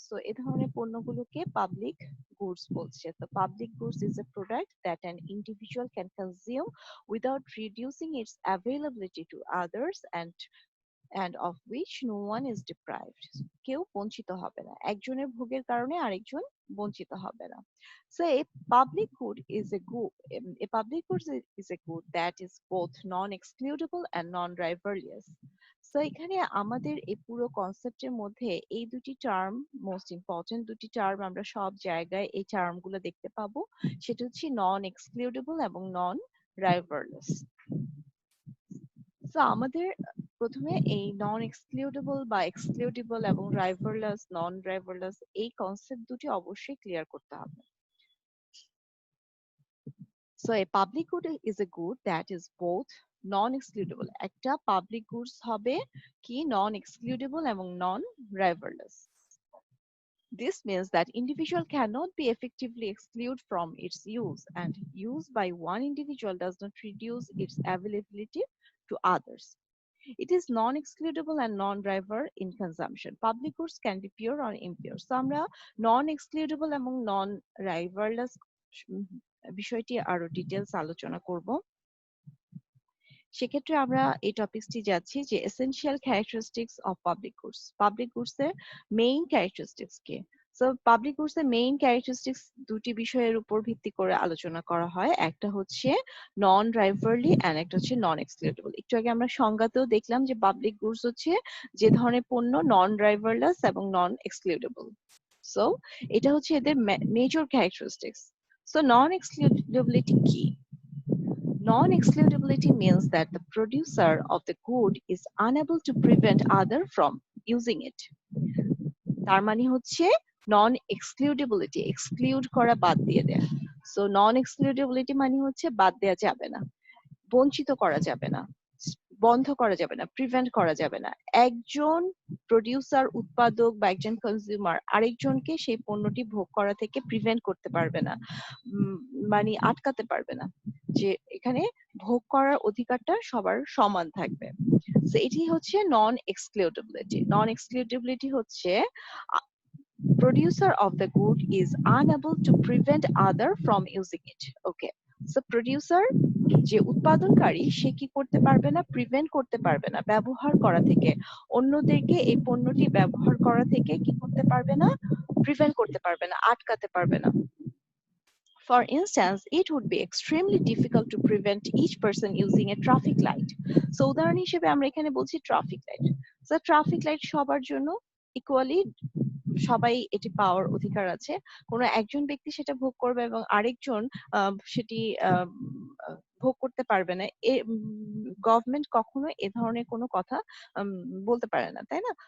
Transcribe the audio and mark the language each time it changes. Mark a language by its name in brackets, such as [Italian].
[Bangla] So এ ধরনের পণ্যগুলোকে public goods বলছে। [English] তো public goods is a product that an individual can consume without reducing its availability to others, and of which no one is deprived. [Bangla] কেউ বঞ্চিত হবে না, একজনের ভোগের কারণে আরেকজন বঞ্চিত হবে না। [English] So a public good is a good a public good is a good that is both non-excludable and non-rivalrous. [Bangla] So এখানে আমাদের এই পুরো কনসেপ্টের মধ্যে এই দুটি টার্ম মোস্ট ইম্পর্টেন্ট দুটি টার্ম, আমরা সব জায়গায় এই টার্মগুলো দেখতে পাবো। সেটা হচ্ছে নন এক্সক্লুডেবল এবং নন রাইভারলেস। সো আমাদের প্রথমে এই নন এক্সক্লুডেবল বা এক্সক্লুডেবল এবং রাইভারলেস নন রাইভারলেস এই কনসেপ্ট দুটি অবশ্যই ক্লিয়ার করতে হবে। [English] So a public good is a good that is both non excludable. [Bangla] একটা পাবলিক গুডস হবে কি নন এক্সক্লুডেবল এবং নন রাইভারলেস। [English] This means that individual cannot be effectively excluded from its use, and use by one individual does not reduce its availability to others. It is non-excludable and non-river in consumption. Public goods can be pure or impure. [Bangla] So আমরা non-excludable এবং non-riverless বিষয়টি আরো details আলোচনা করব। সেক্ষেত্রে আমরা এই টপিকটি যাচ্ছি যে essential characteristics of public goods. Public goods এর মেইন ক্যারেক্টারিস্টিক্স কি? সো পাবলিক গুডস এর মেইন ক্যারেক্টারিস্টিক্স দুটি বিষয়ের উপর ভিত্তি করে আলোচনা করা হয়। একটা হচ্ছে নন রাইভারলি এন্ড একটা হচ্ছে নন এক্সক্লুডেবল। একটু আগে আমরা সংজ্ঞাতেও দেখলাম যে পাবলিক গুডস হচ্ছে যে ধরনের পণ্য নন রাইভারলেস এবং নন এক্সক্লুডেবল। সো এটা হচ্ছে এদের মেজর ক্যারেক্টারিস্টিক্স। সো নন এক্সক্লুডেবিলিটি কি? [English] Non-excludability means that the producer of the good is unable to prevent other from using it. [Bangla] তার মানে হচ্ছে নন এক্সক্লুডেবিলিটি, এক্সক্লুড করা, বাদ দিয়ে দেয়া। সো নন এক্সক্লুডেবিলিটি মানে হচ্ছে বাদ দেয়া যাবে না, বঞ্চিত করা যাবে না, বন্ধ করা যাবে না, প্রিভেন্ট করা যাবে না। একজন প্রডিউসার, উৎপাদক বা একজন কনজিউমার আরেকজনকে সেই পণ্যটি ভোগ করা থেকে প্রিভেন্ট করতে পারবে না, মানে আটকাতে পারবে না। যে এখানে ভোগ করার অধিকারটা সবার সমান থাকবে। সো এটি হচ্ছে নন এক্সক্লুডেবিলিটি। [English] Non excludability হচ্ছে producer of the good is unable to prevent other from using it. [Bangla] Okay, so producer যে উৎপাদনকারী সে কি করতে পারবে না? প্রিভেন্ট করতে পারবে না ব্যবহার করা থেকে, অন্যদেরকে এই পণ্যটি ব্যবহার করা থেকে কি করতে পারবে না? প্রিভেন্ট করতে পারবে না, আটকাতে পারবে না। [English] For instance, it would be extremely difficult to prevent each person using a traffic light. [Bangla] So উদাহরণ হিসেবে আমরা এখানে বলছি traffic light. So traffic light সবার জন্য ইকুয়ালি, সবাই এটি পাওয়ার অধিকার আছে। কোনো একজন ব্যক্তি সেটা ভোগ করবে এবং আরেকজন সেটি ভোগ করতে পারবে না। গভর্নমেন্ট কখনো এ ধরনের কোনো কথা বলতে পারে না, তাই না?